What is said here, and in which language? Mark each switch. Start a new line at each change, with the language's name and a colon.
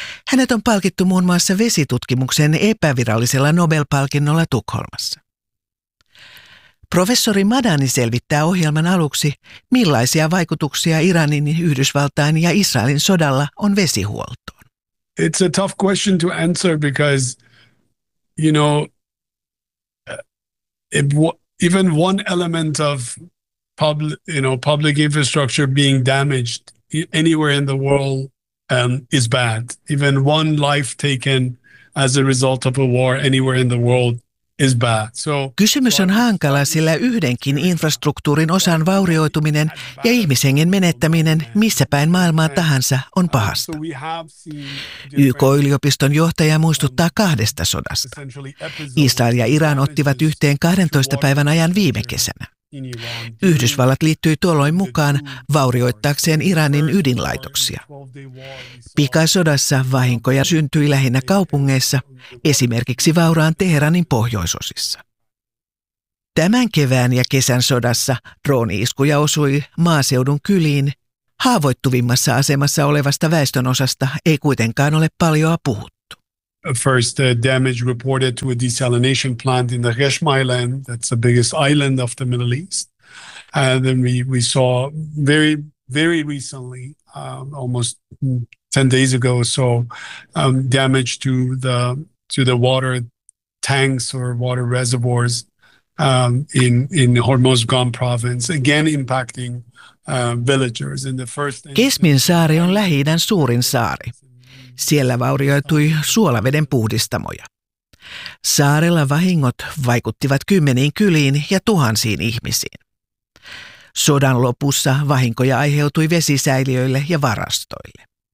Finnish: Hänet on palkittu muun muassa vesitutkimuksen epävirallisella Nobel-palkinnolla Tukholmassa. Professori Madani selvittää ohjelman aluksi, millaisia vaikutuksia Iranin, Yhdysvaltain ja Israelin sodalla on vesihuoltoon.
English: It's a tough question to answer because, you know, even one element of public infrastructure being damaged anywhere in the world is bad. Even one life taken as a result of a war anywhere in the world.
Finnish: Kysymys on hankala, sillä yhdenkin infrastruktuurin osan vaurioituminen ja ihmishengen menettäminen missä päin maailmaa tahansa on pahasta. YK-yliopiston johtaja muistuttaa kahdesta sodasta. Israel ja Iran ottivat yhteen 12 päivän ajan viime kesänä. Yhdysvallat liittyi tuolloin mukaan vaurioittaakseen Iranin ydinlaitoksia. Pikasodassa vahinkoja syntyi lähinnä kaupungeissa, esimerkiksi vauraan Teheranin pohjoisosissa. Tämän kevään ja kesän sodassa drooni-iskuja osui maaseudun kyliin. Haavoittuvimmassa asemassa olevasta väestönosasta ei kuitenkaan ole paljoa puhuttu.
English: First damage reported to a desalination plant in the Geshma Island. That's the biggest island of the Middle East. And then we saw very, very recently, almost 10 days ago or so, damage to the water tanks or water reservoirs in Hormozgan province, again impacting villagers. In the first
Finnish: Keshmin saari on Lähi-idän suurin saari. Siellä vaurioitui suolaveden puhdistamoja. Saarella vahingot vaikuttivat kymmeniin kyliin ja tuhansiin ihmisiin. Sodan lopussa vahinkoja aiheutui vesisäiliöille ja varastoille.